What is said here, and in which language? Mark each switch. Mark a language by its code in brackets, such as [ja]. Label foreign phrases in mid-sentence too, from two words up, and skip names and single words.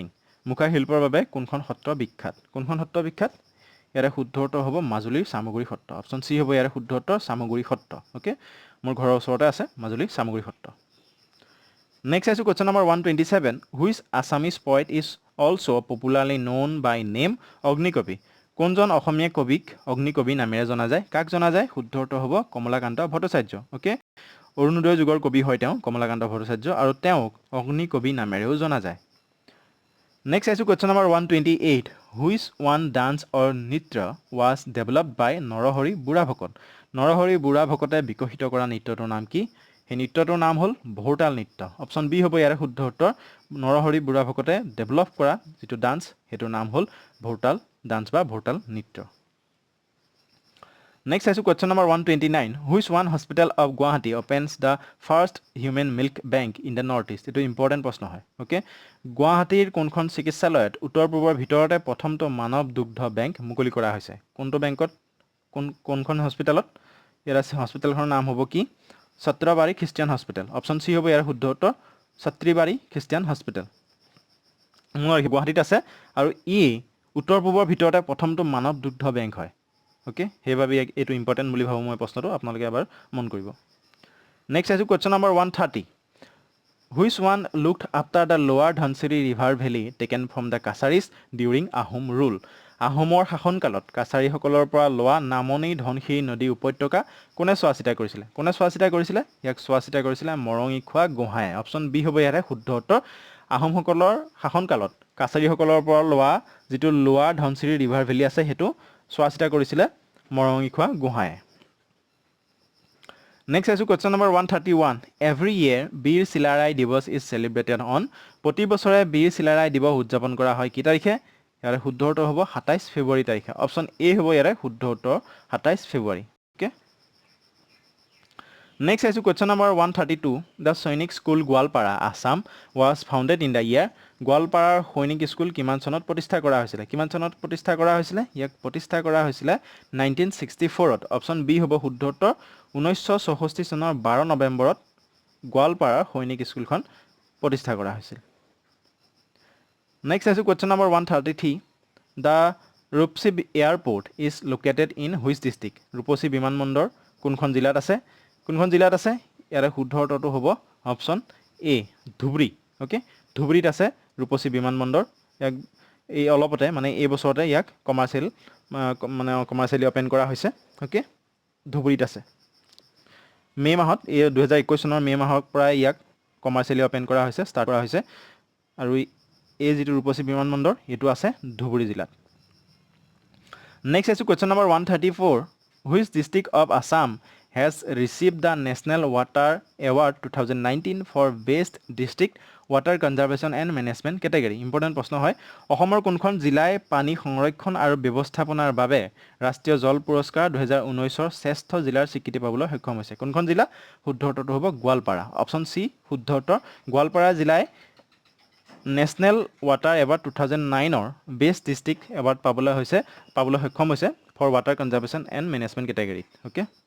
[as] মুখা শিল্পৰ বাবে কোনখন সত্ৰ বিখ্যাত ইয়াৰে শুদ্ধ উত্তৰ হ'ব মাজুলীৰ সামগ্ৰী সত্ৰ অপচন সি হ'ব ইয়াৰে শুদ্ধ উত্তৰ সামগ্ৰী সত্ৰ ওকে মোৰ ঘৰৰ ওচৰতে আছে মাজুলীৰ সামগ্ৰী সত্ৰ নেক্সট আছে [en] question number [as] 127 [en] Which Assamese poet is also popularly known by name [as] অগ্নিকবি কোনজন অসমীয়া কবিক অগ্নিকবি নামেৰে জনা যায় কাক জনা যায় শুদ্ধ উত্তৰ হ'ব কমলাকান্ত ভট্টাচাৰ্য ওকে অৰুণোদয় যুগৰ কবি হয় তেওঁ কমলাকান্ত ভট্টাচাৰ্য আৰু তেওঁক অগ্নি কবি নামেৰেও জনা যায় নেক্সট আছে [en] question number [as] 128 [en] Which one dance or nritya was developed by [as] নৰহৰি বুঢ়াভকত নৰহৰি বুঢ়াভকতে বিকশিত কৰা নৃত্যটোৰ নাম কি এই নৃত্যটোৰ নাম হ'ল ভোৰতাল নৃত্য অপচন বি হ'ব ইয়াৰে শুদ্ধ উত্তৰ নৰহৰি বুঢ়াভকতে ডেভেলপ কৰা যিটো ডান্স হেতুৰ নাম হ'ল ভোৰতাল ডান্স বা ভোৰতাল নৃত্য [en] Next is question number 129 Which one hospital of Guwahati opens the first human milk bank in the northeast [as] Itu important প্ৰশ্ন হয় okay গুৱাহাটীৰ কোনখন চিকিৎসালয়ত উত্তৰ পূবৰ ভিতৰতে প্ৰথমটো মানৱ দুগ্ধ বেংক মুকলি কৰা হৈছে কোনটো বেংকত কোনখন হস্পিটালত ইয়াৰ হস্পিটালখনৰ নাম হ'ব কি সত্ৰবাৰী খ্ৰীষ্টিয়ান হস্পিটাল অপচন সি হ'ব ইয়াৰ শুদ্ধ উত্তৰ সত্ৰবাৰী খ্ৰীষ্টিয়ান হস্পিটাল মোৰ গুৱাহাটীত আছে আৰু ই উত্তৰ পূবৰ ভিতৰতে প্ৰথমটো মানৱ দুগ্ধ বেংক হয় ওকে হেবাবি এটো ইম্পৰ্টেন্ট বুলি ভাবো মই প্ৰশ্নটো আপোনালোকে এবাৰ মন কৰিব নেক্সট আছে [en] question number [as] 130 [en] Which one looked after the lower Dhansiri river valley taken from the Kasaris during Ahom rule [as] আহোমৰ শাসনকালত কাছাৰী সকলৰ পৰা লোৱা নামনি ধনশিৰি নদী উপত্যকা কোনে চোৱাচিতা কৰিছিলে ইয়াক চোৱাচিতা কৰিছিলে মৰঙিখোৱা গোহাঁয়ে অপচন বি হ'ব ইয়াৰে শুদ্ধ উত্তৰ আহোম সকলৰ শাসনকালত কাছাৰী সকলৰ পৰা লোৱা যিটো লোৱাৰ ধনশিৰি ৰিভাৰ ভেলি আছে হেতু চোৱাচিতা কৰিছিলে মৰঙিখোৱা গোহাঁয়ে [en] Next is question number 131 Every year [as] বীৰ চিলাৰাই দিৱস [en] is celebrated on [as] প্ৰতি বছৰে বীৰ চিলাৰাই দিৱস উদযাপন কৰা হয় কি তাৰিখে ইয়াৰে শুদ্ধ উত্তৰ হ'ব 27 ফেব্ৰুৱাৰী তাৰিখে অপচন এ হ'ব ইয়াৰে শুদ্ধ উত্তৰ 27 ফেব্ৰুৱাৰী ওকে নেক্সট আইছো [en] question number [as] 132 [en] The Sainik School Goalpara Assam was founded in the year [as] গোৱালপাৰাৰ সৈনিক স্কুল কিমান চনত প্ৰতিষ্ঠা কৰা হৈছিল ইয়াক প্ৰতিষ্ঠা কৰা হৈছিল 1964 ত অপচন বি হ'ব শুদ্ধ উত্তৰ 1964 চনৰ 12 নৱেম্বৰত গোৱালপাৰাৰ সৈনিক স্কুলখন প্ৰতিষ্ঠা কৰা হৈছিল নেক্সট আইছো [en] question number [as] 133 [en] The Rupsi Airport is located in which district [as] ৰূপসী বিমানবন্দৰ কোনখন জিলাত আছে ইয়াৰে শুদ্ধ উত্তৰটো হ'ব অপচন এ ধুবুৰী ওকে ধুবুৰীত আছে ৰূপসী বিমানবন্দৰ ইয়াক এই অলপতে মানে এই বছৰতে ইয়াক [en] commercially open [as] কৰা হৈছে ওকে ধুবুৰীত আছে মে মাহত এই 2021 চনৰ মে মাহৰ পৰা ইয়াক [en] commercially open [as] কৰা হৈছে ষ্টাৰ্ট কৰা হৈছে আৰু এই যেটো ৰূপসী বিমানবন্দৰ এটো আছে ধুবুৰী জিলাত [en] নেক্সট আছে question number 134 which district of Assam has received the National Water Award 2019 for Best District Water Conservation and Management Category important [as] প্ৰশ্ন হয় অসমৰ কোনখন জিলাই পানী সংৰক্ষণ আৰু ব্যৱস্থাপনাৰ বাবে ৰাষ্ট্ৰীয় জল পুৰস্কাৰ 2019 ৰ শ্ৰেষ্ঠ জিলাৰ স্বীকৃতি পাবলৈ সক্ষম হৈছে কোনখন জিলা শুদ্ধ উত্তৰটো হ'ব গোৱালপাৰা অপচন সি শুদ্ধ উত্তৰ গোৱালপাৰা জিলাই [en] National Water Award [as] 2009 ৰ [en] Best District Award [as] পাবলৈ সক্ষম হৈছে [en] for Water Conservation and Management Category [as] ওকে